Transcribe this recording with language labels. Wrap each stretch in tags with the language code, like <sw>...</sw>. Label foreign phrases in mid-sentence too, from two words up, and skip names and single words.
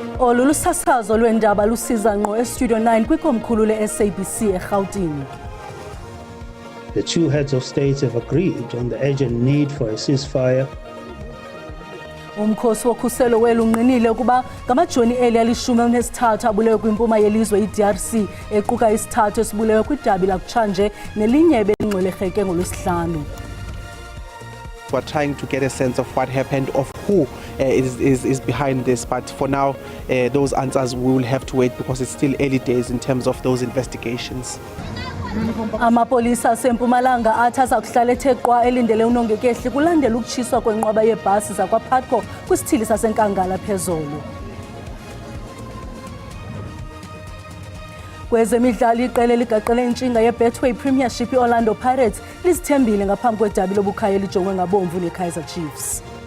<xh>Olu lusasazo lwendaba lusiza ngqo eStudio 9 kwikomkhulu le-SABC eGauteng.</xh> <en>The two heads of states have agreed on the urgent need for a ceasefire.</en> <xh>Umkhosi wokhuselo welu unqinile ukuba ngamajoni eli ali-13 abulewe kwimpuma yelizwe iDRC equka isithathu esibulewe kwidabi lakutshanje nelinye ebelingcwelerheke ngolwesihlanu.</xh> <en>We're trying to get a sense of what happened, of who is behind this. But for now, those answers we will have to wait because it's still early days in terms of those investigations.</en> <xh>Amapolisa aseMpumalanga athi aza kuhlala ethe qwa elindele unongekehli kulandela ukutshiswa kwenqwaba yeebhasi zakwaPATCO kwisithili saseNkangala phezolo. Kwezemidlalo iqela ligaqele intshinga yeBetway Premiership iOrlando Pirates lizithembile ngaphambi kwedabi lobukhaya elijongwe ngabomvu neKaizer Chiefs.</xh>